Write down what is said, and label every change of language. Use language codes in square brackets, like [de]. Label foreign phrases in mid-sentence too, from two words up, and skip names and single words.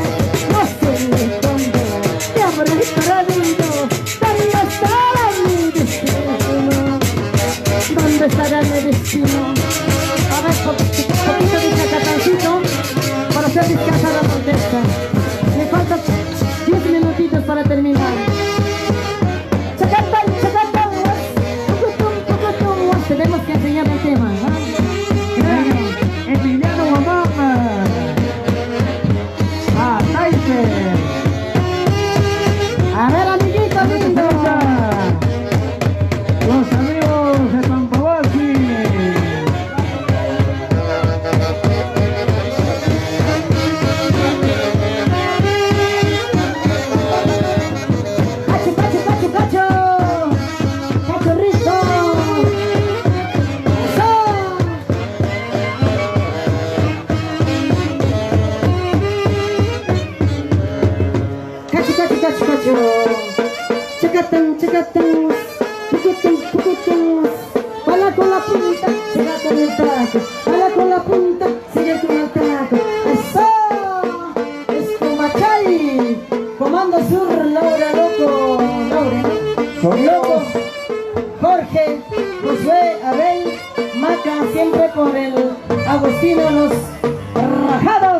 [es] No sé cuándo me habré perdido, cuando estaba mi destino. ¿Dónde estará mi destino? A ver, poquito de chacatancito para hacer descansar la protesta. Me faltan 10 minutitos para terminar. Chacatán, chacatán, pucutum. Tenemos que enseñar el tema, Emiliano Mamá. Ah, Tyson. A ver, amiguito lindo. Los amigos de Pampahuasi. Cacho, cacho, cacho, cacho. Cacho rico. Eso. Cacho, cacho, cacho, cacho. Chacatán, chacatán. Pucutum, pucutum. Bala con la punta, siga con el taco. Bala con la punta, sigue con el taco. Eso. Escumachay. Comando Sur, Laura Loco. Laura, ¿no? Loco. Jorge, Josué, Abel, Maca, siempre por el Agustino, los rajados.